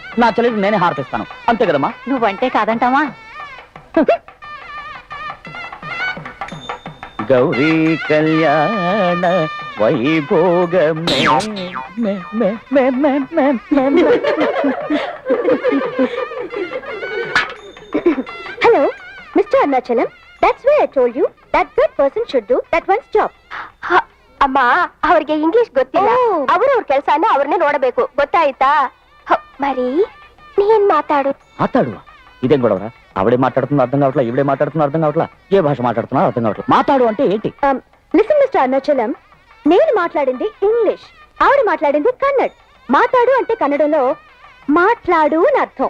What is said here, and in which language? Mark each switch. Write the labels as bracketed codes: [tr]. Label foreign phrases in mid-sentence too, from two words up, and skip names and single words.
[te] నా చెల్లెలికి నేనే హారతిస్తాను, అంతే కదమ్మా? నువ్వంటే కాదంటావా? గౌరీ కళ్యాణ వైభోగమే. [en] hello mister Mr. Arnachalam, that's why I told you that good person should do that one's job. [kn] ಅಮ್ಮ ಅವ್ರಿಗೆ ಇಂಗ್ಲಿಷ್ ಗೊತ್ತಿಲ್ಲ ಅವ್ರವ್ರ ಕೆಲಸನ ಅವ್ರನ್ನೇ ನೋಡಬೇಕು ಗೊತ್ತಾಯ್ತಾ మరి ನೀನ್ మాట్లాడు [te] ఇదేం గొడవరా? ఆవిడే మాట్లాడుతున్నా అర్థం కావట్లా, ఈవిడే మాట్లాడుతున్నా అర్థం కావట్లా, ఏ భాష మాట్లాడుతున్నా అర్థం కావట్లా. మాట్లాడు అంటే ఏంటి? [en] listen mister [te] అరుణాచలం, నేను మాట్లాడింది ఇంగ్లీష్, ఆవిడ మాట్లాడింది కన్నడ్. మాట్లాడు అంటే కన్నడంలో మాట్లాడు అని అర్థం.